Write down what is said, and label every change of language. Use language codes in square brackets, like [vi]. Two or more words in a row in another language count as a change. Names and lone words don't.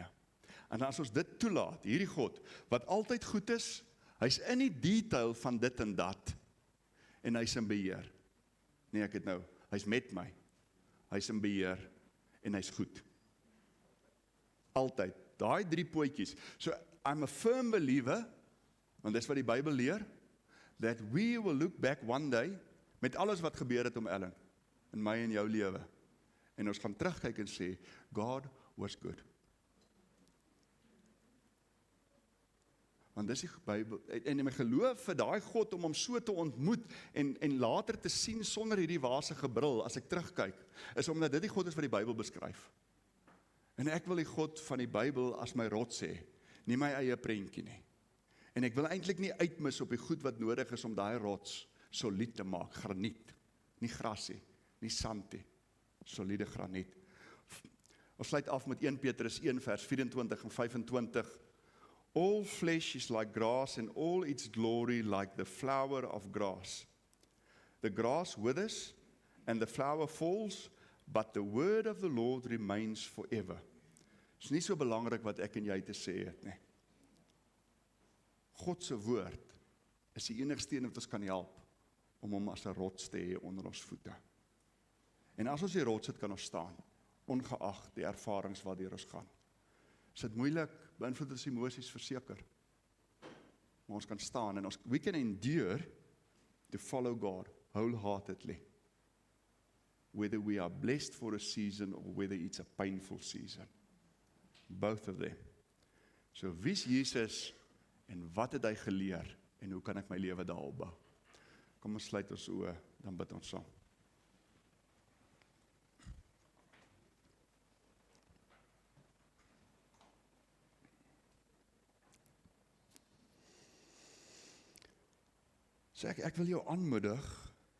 [af] En as ons dit toelaat, hierdie God, wat altyd goed is, hy's in die detail van dit en dat, en hy's in beheer. Nee, ek het nou, hy's met my, hy's in beheer, en hy's goed. Altyd, daai 3 pootjies. [en] So, I'm a firm believer, [af] want dis wat die Bybel leer, [en] that we will look back one day, [af] met alles wat gebeur het om Ellen, in my en jou lewe, en ons gaan terugkyk en sê, [en] God was good. [af] Want dis die Bybel, en in my geloof vir daai God, om hom so te ontmoet, en later te sien, sonder hierdie wasige bril, as ek terugkyk, is omdat dit die God is wat die Bybel beskryf. En ek wil die God van die Bybel as my rots sê, nie my eie prentjie nie. En ek wil eintlik nie uitmis op die goed wat nodig is om daai rots solied te maak, graniet, nie grasie, nie sand nie, soliede graniet. Ons sluit af met 1 Petrus 1 vers 24 en 25. [en] All flesh is like grass and all its glory like the flower of grass. The grass withers and the flower falls, but the word of the Lord remains forever. [af] Dit is nie so belangrik wat ek en jy te sê het nie. God se woord is die enigste een wat ons kan help om hom as 'n rots te hê onder ons voete. En as ons die rots het, kan ons staan, ongeag die ervarings waardeur ons gaan. Is dit moeilik, beïnvloed ons emosies verseker. Maar ons kan staan en [en] we can endure to follow God wholeheartedly. Whether we are blessed for a season or whether it's a painful season. Both of them. [af] So wie is Jesus en wat het hy geleer en hoe kan ek my lewe daarop bou? Kom ons sluit ons oë, dan bid ons saam. So ek wil jou aanmoedig.